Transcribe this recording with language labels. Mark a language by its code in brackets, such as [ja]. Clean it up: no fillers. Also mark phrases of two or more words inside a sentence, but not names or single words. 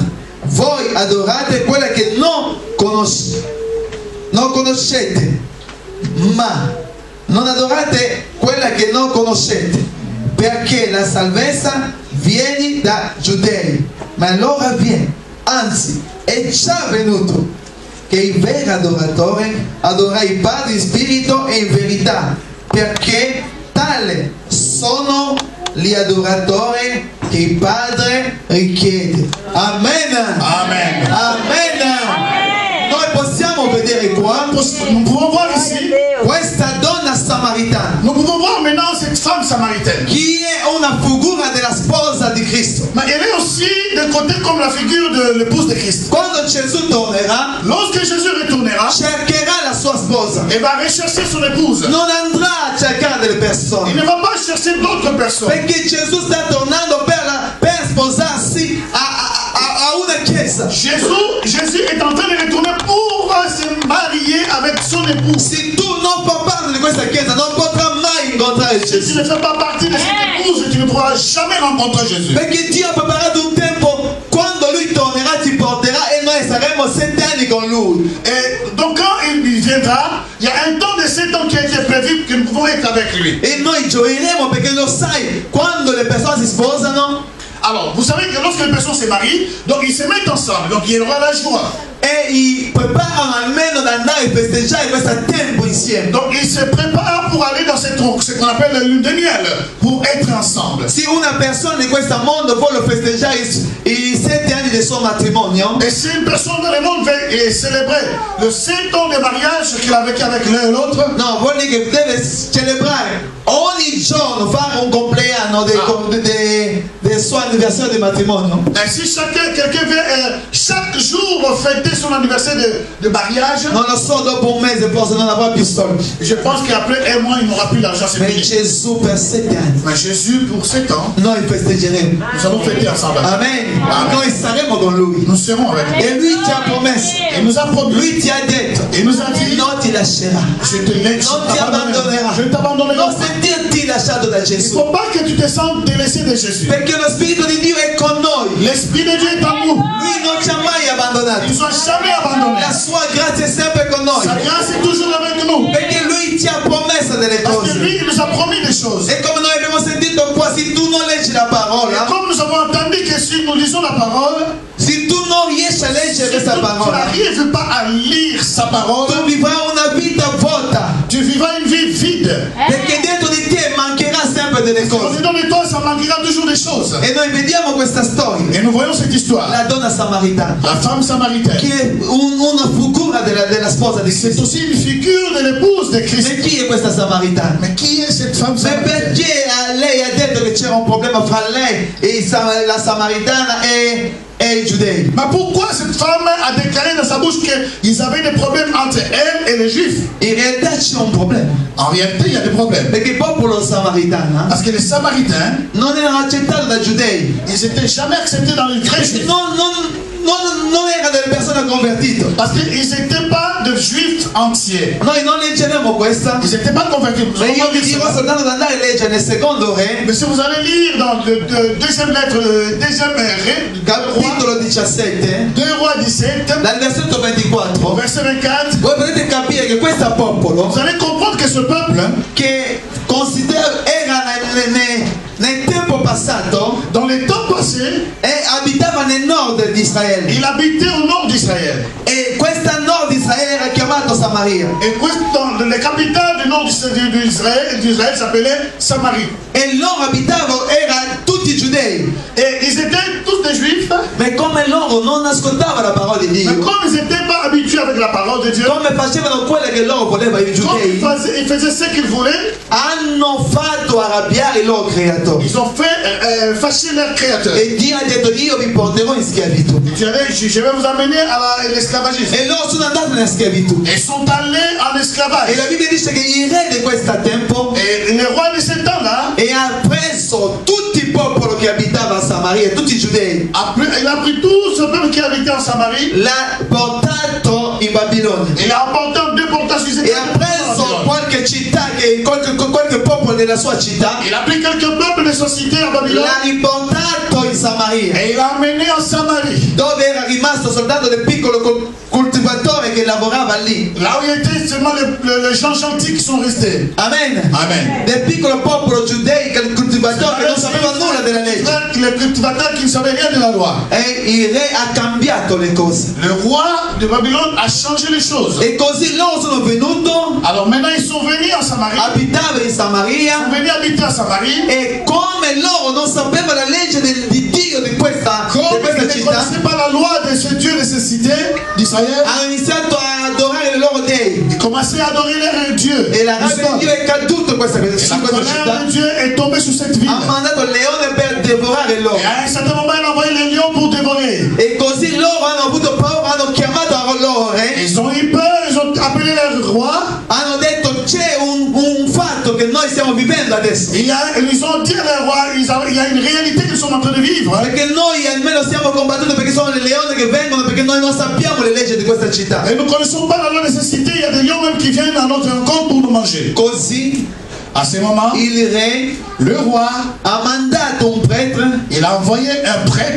[it] Voi adorate quella che non conoscete, ma non adorate quella che non conoscete, perché la salvezza viene da giudei, ma allora viene, anzi è già venuto, che il vero adoratore adora il Padre in spirito e in verità, perché tale sono gli adoratori che il Padre richiede. Amen. Amen. Amen. Noi possiamo vedere qua, [fr] Nous pouvons voir ici, [it] questa donna samaritana, [fr] nous pouvons voir maintenant cette femme samaritaine. [it] che è una figura della sposa di Cristo. [fr] Mais elle est aussi d'un côté comme la figure de l'épouse de Christ. [it] Quando Gesù tornerà, [fr] Lorsque Jésus retournera, [it] cercherà la sua sposa. [fr] il va rechercher son épouse. [it] Non andrà a cercare delle [fr] Il [it] persone, [fr] ne va pas chercher d'autres personnes. [it] perché Gesù sta tornando per sposarsi a una chiesa. [fr] Jésus est en train de retourner pour se marier avec son épouse. [it] Se tu non fai parte di questa chiesa, non potrai mai incontrare [fr] Si tu [it] Gesù. [fr] ne fais pas partie de cette épouse, tu ne pourras jamais rencontrer Jésus. [it] Perché Dio ha preparato un tempo, quando Lui tornerà ti porterà e noi saremo 7 anni con Lui. [fr] Et donc quand il viendra, il y a un temps de 7 ans qui a été prévu que nous pouvons être avec lui. [it] E noi gioiremo perché lo sai, quando le persone si sposano, [fr] Alors, vous savez que lorsque les personnes se marient, donc ils se mettent ensemble, donc il y aura la joie. [it] e preparano almeno ad andare a festeggiare questo tempo insieme. [fr] Donc ils se préparent pour aller dans ce qu'on appelle la lune de miel, pour être ensemble. [it] Se una persona di questo mondo vuole festeggiare i 7 anni del suo matrimonio, [fr] Et si une personne dans le monde veut célébrer le 7 ans de mariage qu'il a vécu avec l'un et l'autre, [it] no, vuol dire che deve celebrare ogni giorno, fare un compleanno del suo anniversario di matrimonio. [fr] et si quelqu'un veut chaque jour fêter son anniversaire de mariage, [it] Non lo so, dopo un mese forse non avrà più soldi. [fr] je pense qu'après un mois il n'aura plus l'argent, c'est [it] Ma [fr] fini. [it] Gesù per 7 anni [fr] Mais Jésus, pour 7 ans, [it] noi festeggeremo. [fr] nous allons fêter ensemble. [it] Amen. [fr] Amen. [it] Noi saremo con lui. [fr] Nous serons avec lui. [it] E lui ti ha promesso, [fr] Il nous a promis, [it] lui ti ha detto, [fr] il nous a dit, [it] non ti lascerà, [fr] je te laisse, [it] non ti abbandonerà. [fr] je ne t'abandonnerai [it] Non [fr] pas. [it] sentirti lasciato da [fr] Il ne [it] Gesù, [fr] faut pas que tu te sentes délaissé de Jésus. [it] perché lo Spirito di Dio è con noi. [fr] L'Esprit de Dieu est en nous. [it] Lui non ci ha mai abbandonato. [fr] Il ne nous a jamais abandonnés. [it] La sua grazia è sempre con noi, [fr] Sa grâce est toujours avec nous. [it] perché lui ti ha promesso delle [fr] Parce que [it] cose. [fr] lui, il nous a promis des choses. [it] E come noi abbiamo sentito qua, se tu non leggi la [fr] Et [it] parola, [fr] comme nous avons entendu que si nous lisons la parole, [it] se tu non riesci a [fr] si [it] leggere [fr] tu [it] questa parola, [fr] n'arrives pas à lire sa parole, [it] tu vivrai una vita vuota, [fr] tu vivras une vie vide. [it] perché dentro di te mancherà sempre delle [fr] Au [it] cose. [fr] dedans de toi, ça manquera toujours des choses. [it] E noi vediamo questa storia, [fr] Et nous voyons cette histoire. [it] la donna samaritana, [fr] La femme samaritaine, [it] che è una figura della sposa di [fr] c'est [it] Cristo. [fr] aussi une figure de l'épouse de Christ. [it] E chi è questa samaritana? [fr] Mais qui est cette femme [it] Ma [fr] samaritaine? [it] perché lei ha detto che c'era un problema fra lei e la samaritana e i giudei? [fr] Mais pourquoi cette femme a déclaré dans sa bouche qu'ils avaient des problèmes entre elle et les Juifs? [it] In realtà c'è un problema, [fr] En réalité, il y a des problèmes. [it] perché il popolo samaritano [fr] Parce que les Samaritains, [it] non erano accettati dai giudei, [fr] ils n'étaient jamais acceptés dans les vrais Juifs. [it] non erano delle persone convertite. [fr] Parce qu'ils n'étaient pas de Juifs entiers. [it] Noi non leggeremo questa, [fr] Ils n'étaient pas convertis. Nous [it] ma [fr] allons [it] io [fr] pas [it] vi [fr] lire [it] dirò [fr] cela. [it] soltanto di andare a leggere nel secondo re, [fr] Mais si vous allez lire dans le deuxième lettre, deuxième ré, [it] capitolo 17, [fr] 2 Rois 17, [it] dal versetto [fr] au [it] 24, [fr] verset 24, [it] voi potete capire che questo popolo, [fr] vous allez comprendre que ce peuple, [it] che era nel tempo passato, [fr] dans les temps passés, [it] abitava nel nord di Israele, [fr] il habitait au nord d'Israël. [it] e questa nord di Israele era chiamato Samaria, [fr] Et la capitale du nord d'Israël s'appelait Samarie. [it] e loro abitavano, erano tutti giudei, [fr] Et ils étaient tous des Juifs, [it] ma come loro non ascoltavano la parola di [fr] mais [it] Dio, [fr] comme ils n'étaient pas habitués avec la parole de Dieu, [it] come facevano quello che loro volevano i [fr] comme [it] giudei, [fr] ils faisaient ce qu'ils voulaient, [it] hanno fatto arrabbiare il loro creatore, [fr] ils ont fait fâcher leur créateur. [it] e Dio ha detto io vi porterò in schiavitù, [fr] Je vais vous amener à l'esclavagisme. [it] e loro sono andati in schiavitù, [fr] Et ils sont allés en [it] e [fr] esclavage. [it] la Bibbia dice che il re di questo tempo [fr] Et le roi de ce temps-là, [it] e ha preso tutti il popolo che abitava a Samaria, tutti i giudei, [fr] il a pris tout ce peuple qui habitait en Samarie, [it] l'ha portato in Babilonia, [fr] il a emporté en déportation. [it] e ha preso qualche città, qualche popolo popolo della sua città, [fr] il a pris quelques peuples de sa cité à Babylone [it] l'ha riportato in Samaria, [fr] et il l'a amené en Samarie. [it] dove era rimasto soltanto del piccolo coltivatore che lavorava lì. [fr] Là où il était seulement les gens gentils qui sont restés. [it] Amen. [fr] Amen. [it] Del piccolo popolo giudeico, il coltivatore che non sapeva nulla della legge. [fr] Les cultivateurs qui ne savaient rien de la loi. [it] E il re ha cambiato le cose. [fr] Le roi de Babylone a changé les choses. [it] E così loro sono venuti, [fr] Alors maintenant ils sont venus en Samarie. [it] abitavano in [fr] Ils [it] Samaria, [fr] sont venus habiter en Samarie. [it] e come loro non sapevano la legge di Dio di questa [fr] Comme ils ne [it] città, [fr] connaissaient pas la loi de ce Dieu de cette cité d'Israël, [it] hanno iniziato a adorare i loro dei. [fr] ils commençaient à adorer leur Dieu. [it] E la rabbia di Dio è caduta in questa [fr] Et la [it] città. [fr] colère de Dieu est tombée sur cette ville. [it] Ha mandato il leone per devorare loro. [fr] Et à un certain moment, il a envoyé les lions pour dévorer. [it] E così loro hanno avuto paura, hanno chiamato a loro re, [fr] Ils ont eu peur, ils ont appelé leur roi. [it] hanno detto c'è un fatto che noi stiamo vivendo adesso. [fr] Ils ont dit à leur roi, il y a une réalité qu'ils sont en train de vivre. [it] Perché noi almeno siamo combattuti perché sono le leoni che vengono, perché noi non sappiamo le leggi di questa città. [fr] Et nous ne connaissons pas la loi de cette cité. Il y a des lions même qui viennent à notre rencontre pour nous manger. [it] Così [fr] À ce moment, [it] il re [fr] le roi, [it] ha mandato un prêtre, [fr] il a envoyé un prêtre,